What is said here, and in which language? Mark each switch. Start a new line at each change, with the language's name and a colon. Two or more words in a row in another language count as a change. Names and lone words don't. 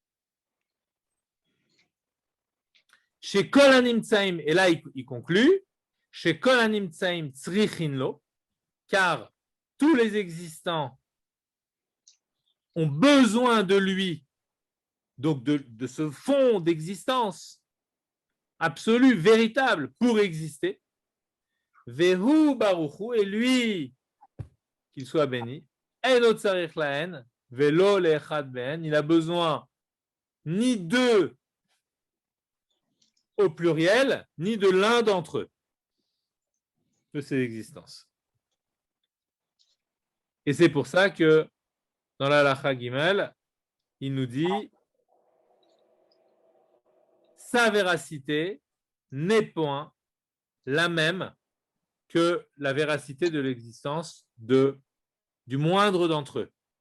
French: Chez
Hebrew: כל הנמצאים,
French: et là, il conclut, chez
Hebrew: כל הנמצאים צריכין לו,
French: car tous les existants ont besoin de lui, donc de ce fond d'existence absolu, véritable, pour exister.
Hebrew: והוא ברוך הוא,
French: et lui, qu'il soit béni,
Hebrew: אינו צריך להן ולא לאחד מהן,
French: il a besoin ni d'eux au pluriel, ni de l'un d'entre eux, de ces existences. Et c'est pour ça que dans la
Hebrew: הלכה גימל,
French: il nous dit sa véracité n'est point la même que la véracité de l'existence du moindre d'entre eux.